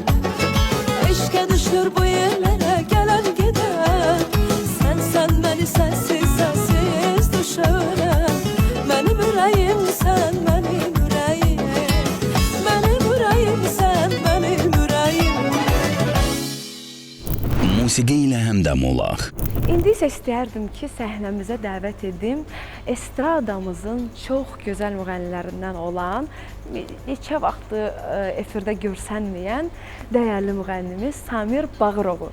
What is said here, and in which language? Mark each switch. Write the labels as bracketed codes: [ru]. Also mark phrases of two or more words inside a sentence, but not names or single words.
[tr] Eşke düşür bu yerlere gelen giden. Sen beni sessiz sessiz düşünen. Benim yüreğim sen benim yüreğim. Benim yüreğim sen benim yüreğim. [az] Musiqi ilə həmdəm olaq. İndi isə istəyərdim ki, səhnəmizə dəvət edim estradamızın çox gözəl müğənnilərindən olan, neçə vaxtı efirdə görsənməyən dəyərli müğənnimiz Samir Bağırovu.